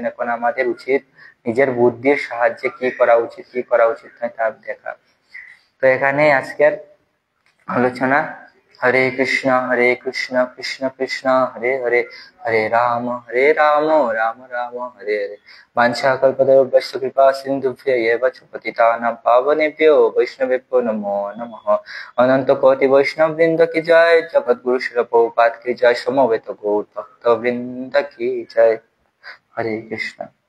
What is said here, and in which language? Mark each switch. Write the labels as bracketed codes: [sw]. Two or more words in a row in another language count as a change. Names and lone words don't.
[bn] এখন আমাদের উচিত নিজের বুদ্ধির সাহায্যে কি করা উচিত, কি করা উচিত নয় তা দেখা। তো এখানে আজকের আলোচনা। [sa] হরে কৃষ্ণ কৃষ্ণ কৃষ্ণ হরে হরে, হরে রাম রাম রাম হরে হরে। বাঞ্ছাকল্পতরুভ্যশ্চ কৃপা সিন্ধুভ্য এব চ পতিতানাং পাবনেভ্যো বৈষ্ণবেভ্যো নমো নমঃ। [bn] অনন্ত কোটি বৈষ্ণব বৃন্দ কি জয়, জগৎগুরু শিল প্রভুপাদ কি জয়, সমবেত গৌর ভক্ত বৃন্দ কি জয়। [sa] হরে কৃষ্ণ।